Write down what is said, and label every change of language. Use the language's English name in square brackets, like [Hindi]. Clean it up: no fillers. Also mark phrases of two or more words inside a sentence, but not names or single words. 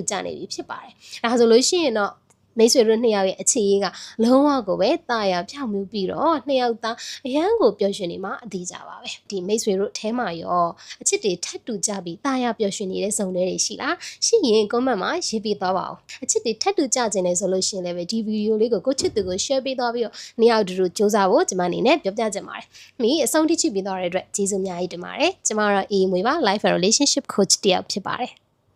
[Burmese] ကြနေပြီဖြစ်ပါတယ်ဒါဆိုလို့ရှိရင်တော့မိတ်ဆွေတို့နှစ်ယောက်ရဲ့အခြေရေးကလုံးဝကိုပဲတာယာဖြောင့်မြူပြီးတော့နှစ်ယောက်သားအရန်ကိုပျော်ရွှင်နေမှာအသေးကြပါပဲဒီမိတ်ဆွေတို့အဲမှာရောအချစ်တွေထပ်တူကြပြီးတာယာပျော်ရွှင်နေတဲ့ဇုံတွေရှိလားရှိရင် comment မှာရေးပေးသွားပါဦးအချစ်တွေထပ်တူကြခြင်းလေဆိုလို့ရှိရင်လည်းပဲဒီဗီဒီယိုလေးကိုချစ်သူကို share ပေးသွားပြီးတော့နှစ်ယောက်တူတူစူးစမ်းဖို့ကျွန်မအနေနဲ့ပြောပြချင်ပါတယ်မိအဆုံးထိချစ်ပြီးသွားတဲ့အတွက်ကျေးဇူးအများကြီးတင်ပါတယ်ကျွန်မတော့အေးမွေပါ [English] life and relationship coach [Burmese] တယောက်ဖြစ်ပါတယ်